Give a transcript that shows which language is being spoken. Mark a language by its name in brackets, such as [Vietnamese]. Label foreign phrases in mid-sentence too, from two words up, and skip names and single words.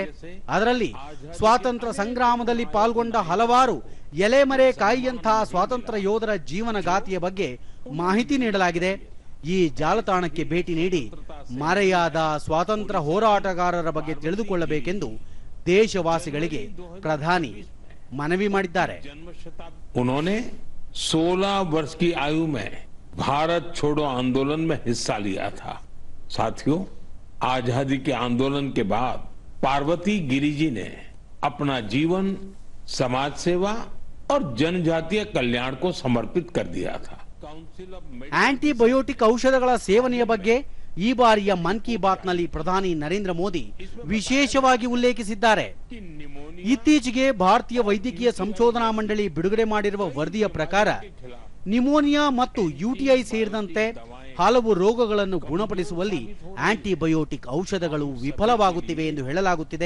[Kannada] ಅದರಲ್ಲಿ ಸ್ವಾತಂತ್ರ್ಯ ಸಂಗ್ರಾಮದಲ್ಲಿ ಪಾಲ್ಗೊಂಡ ಹಲವಾರು ಎಲೆಮರೆ ಕಾಯಿಯಂತಹ ಸ್ವಾತಂತ್ರ್ಯ ಯೋಧರ ಜೀವನ ಗಾಥೆಯ ಬಗ್ಗೆ ಮಾಹಿತಿ ನೀಡಲಾಗಿದೆ. ಈ ಜಾಲತಾಣಕ್ಕೆ ಭೇಟಿ ನೀಡಿ ಮರೆಯಾದ ಸ್ವಾತಂತ್ರ್ಯ ಹೋರಾಟಗಾರರ ಬಗ್ಗೆ ತಿಳಿದುಕೊಳ್ಳಬೇಕೆಂದು ದೇಶವಾಸಿಗಳಿಗೆ ಪ್ರಧಾನಿ ಮನವಿ ಮಾಡಿದ್ದಾರೆ. [Hindi] उन्होंने 16 वर्ष की आयु में भारत छोड़ो आंदोलन में हिस्सा लिया था. साथियों, आजादी के आंदोलन के बाद पार्वती गिरि जी ने अपना जीवन समाज सेवा और जनजातीय कल्याण को समर्पित कर दिया था. [Kannada] ಆಂಟಿಬಯೋಟಿಕ್ ಔಷಧಗಳ ಸೇವನೆಯ ಬಗ್ಗೆ ಈ ಬಾರಿಯ ಮನ್ ಕಿ ಬಾತ್ ನಲ್ಲಿ ಪ್ರಧಾನಿ ನರೇಂದ್ರ ಮೋದಿ ವಿಶೇಷವಾಗಿ ಉಲ್ಲೇಖಿಸಿದ್ದಾರೆ. ಇತ್ತೀಚೆಗೆ ಭಾರತೀಯ ವೈದ್ಯಕೀಯ ಸಂಶೋಧನಾ ಮಂಡಳಿ ಬಿಡುಗಡೆ ಮಾಡಿರುವ ವರದಿಯ ಪ್ರಕಾರ ನಿಮೋನಿಯಾ ಮತ್ತು ಯುಟಿಐ ಸೇರಿದಂತೆ ಹಲವು ರೋಗಗಳನ್ನು ಗುಣಪಡಿಸುವಲ್ಲಿ ಆಂಟಿಬಯೋಟಿಕ್ ಔಷಧಗಳು ವಿಫಲವಾಗುತ್ತಿವೆ ಎಂದು ಹೇಳಲಾಗುತ್ತಿದೆ.